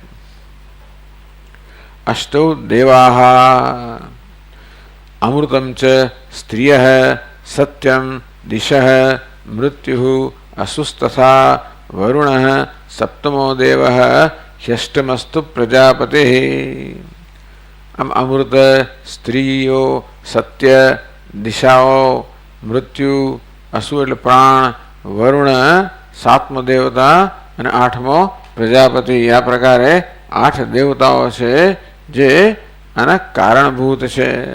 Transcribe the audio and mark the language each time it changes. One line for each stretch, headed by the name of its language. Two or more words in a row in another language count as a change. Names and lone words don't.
Sanskrit: अष्टौ देवाः अमृतं च स्त्रियः सत्यं दिशः मृत्युः असुस्तथा वरुणः सप्तमो देवः ह्यष्टमस्तु प्रजापतिः.
Gujarati: આમ અમૃત, સ્ત્રીઓ, સત્ય, દિશાઓ, મૃત્યુ, અસુ એટલે પ્રાણ, વરુણ સાતમો દેવતા અને આઠમો પ્રજાપતિ. આ પ્રકારે 8 દેવતાઓ છે જે આના કારણભૂત છે.